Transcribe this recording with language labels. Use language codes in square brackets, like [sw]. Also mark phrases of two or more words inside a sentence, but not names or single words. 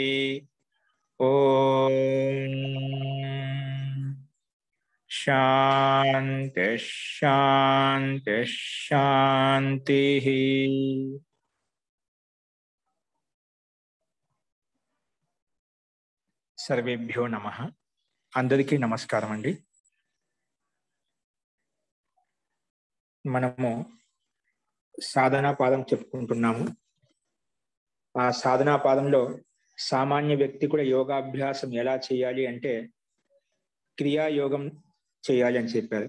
[sa] ओम शांति शांति शांति। सर्वेभ्यो नमः। [te] అందరికీ నమస్కారం అండీ। మనము సాధనా పాదం చెప్పుకుంటున్నాము। ఆ సాధనా పాదంలో సామాన్య వ్యక్తి కూడా యోగాభ్యాసం ఎలా చేయాలి అంటే క్రియాయోగం చేయాలి అని చెప్పారు।